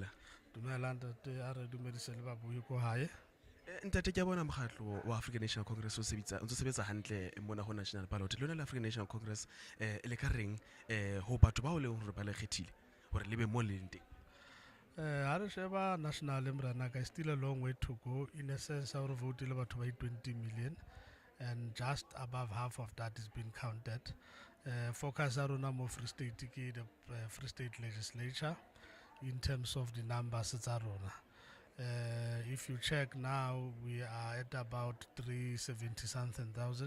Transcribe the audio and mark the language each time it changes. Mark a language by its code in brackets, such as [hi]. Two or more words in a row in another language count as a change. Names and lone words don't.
[st] Dumela ntate, a re dumedise le babui ko hae. Ntate ke a bona mokgatlo wa African National Congress o sebetsa hantle mona ho [en] National Ballot. [st] Lona la African National Congress le ka reng ho batho ba o leng hore ba le kgethile hore le be mo le leng teng. Ha re sheba national mranaka, [en] still a long way to go. In a sense, our vote is about 20 million, and just above half of that is being counted. Focus on more Free State, the Free State legislature, in terms of the numbers. If you check now, we are at about 370 something thousand.